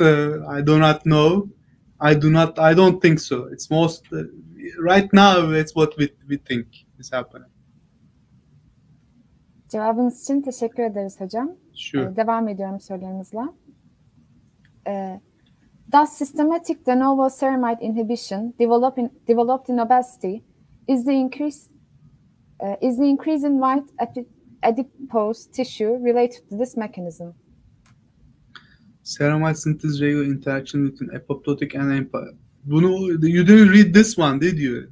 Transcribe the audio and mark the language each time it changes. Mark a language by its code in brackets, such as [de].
[en] I do not know. I don't think so. It's most right now. It's what we think is happening. [tr] Cevabınız için teşekkür ederiz hocam. [en] Sure. [tr] Devam ediyorum sorularımızla. [en] Does systematic de novo ceramide inhibition developed in obesity is the increase in white adipose tissue related to this mechanism? Ceramide synthesis regular interaction between apoptotic and you didn't read this one, did you?